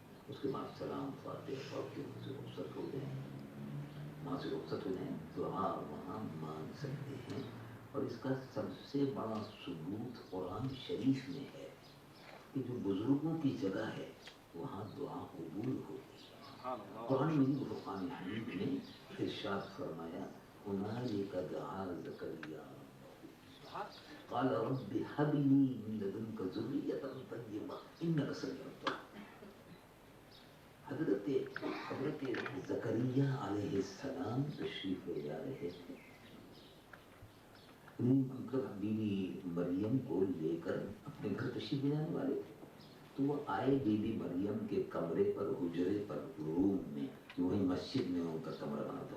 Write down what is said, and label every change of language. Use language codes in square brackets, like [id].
[ur] اس کے بعد سلام فاتحہ پڑھ کے ان سے رخصت ہو جائیں، وہاں سے رخصت ہو جائیں، دعا وہاں مانگ سکتے ہیں. اور اس کا سب سے بڑا ثبوت قرآن شریف میں ہے کہ جو بزرگوں کی جگہ ہے وہاں دعا قبول ہوتی ہے. قرآن مجید فرقان حمید میں ارشاد فرمایا [ar] ہنالک دعا زکریا قال رب هب لي من لدنك ذرية طيبة إنك سميع الدعاء. [ur] حضرت زکریا علیہ السلام تشریف لے جا رہے تھے، بی بی مریم کو لے کر اپنے گھر تشریف لے جانے والے تھے. تو وہ آئے بی بی مریم کے کمرے پر، حجرے پر، روم میں، وہی مسجد میں ان کا کمرہ بنا تھا.